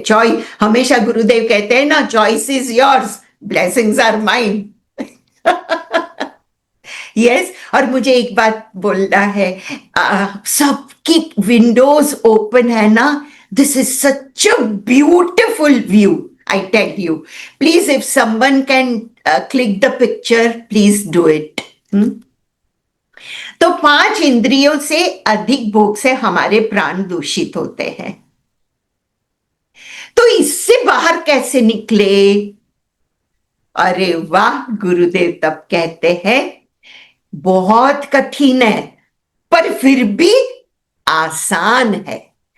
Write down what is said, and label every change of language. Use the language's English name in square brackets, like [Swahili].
[English] choice, [Hindi] हमेशा गुरुदेव कहते हैं ना, [English] Choice is yours, blessings are mine. [Hindi] Yes, और मुझे एक बात बोलना है, सबकी विंडोज ओपन है ना, [English] this is such a beautiful view, I tell [Hindi] you. [English] Please, if someone can click the picture, please do it. [Hindi] तो 5 इंद्रियों से अधिक भोग से हमारे प्राण दूषित होते हैं। तो इससे बाहर कैसे निकले? अरे वाह, गुरुदेव तब कहते हैं बहुत कठिन है, पर फिर भी आसान है।